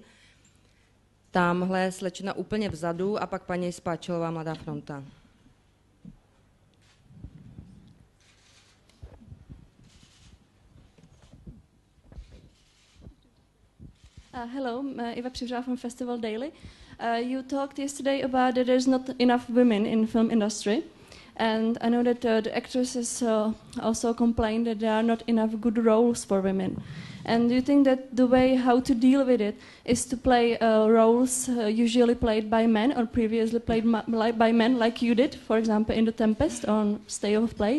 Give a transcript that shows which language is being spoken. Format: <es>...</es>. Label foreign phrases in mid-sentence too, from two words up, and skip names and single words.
<cs>Tamhle slečna úplně vzadu a pak paní Spáčilová, Mladá fronta.</cs> <en>Hello, Eva Přivřá from Festival Daily. You talked yesterday about that there's not enough women in film industry. And I know that the actresses also complain that there are not enough good roles for women. And do you think that the way how to deal with it is to play roles usually played by men or previously played by men, like you did, for example, in The Tempest on State of Play?</en>